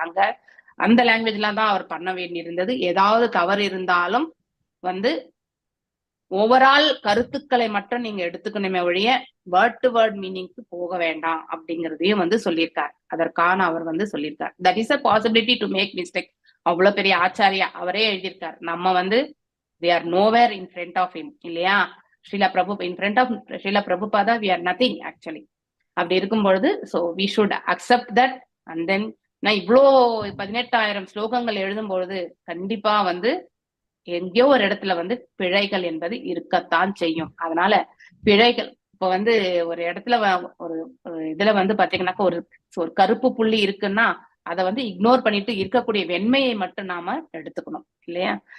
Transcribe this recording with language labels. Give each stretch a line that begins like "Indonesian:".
Tamil: அங்க அந்த லாங்குவேஜ்ல தான் அவர் பண்ண வேண்டி இருந்தது. ஏதாவது தவறு இருந்தாலும் வந்து ஓவரால் கருத்துக்களை மட்டும் நீங்க எடுத்துக்கணுமே ஒழிய வேர்ட் டு வேர்ட் மீனிங்க்கு போக வேண்டாம் அப்படிங்கறதையும் வந்து சொல்லியிருக்காரு. அதற்கான அவர் வந்து சொல்லியிருக்காரு.
English: That is a possibility to make mistake.
Tamil: அவ்வளவு பெரிய ஆச்சாரியா அவரே எழுதியிருக்காரு. நம்ம வந்து
English: we are nowhere in front of him
Tamil: இல்லையா?
English: in front of Srila Prabhupada we are nothing actually.
Tamil: அப்படி இருக்கும் பொழுது
English: so we should accept that. and then
Tamil: நான் இவ்வளோ 18,000 ஸ்லோகங்கள் எழுதும் பொழுது கண்டிப்பா வந்து எங்கேயோ ஒரு இடத்துல வந்து பிழைகள் என்பது இருக்கத்தான் செய்யும். அதனால பிழைகள் இப்ப வந்து ஒரு இடத்துல ஒரு இதுல வந்து பாத்தீங்கன்னாக்கா ஒரு கருப்பு புள்ளி இருக்குன்னா அதை வந்து இக்னோர் பண்ணிட்டு இருக்கக்கூடிய வெண்மையை மட்டும் நாம எடுத்துக்கணும் இல்லையா?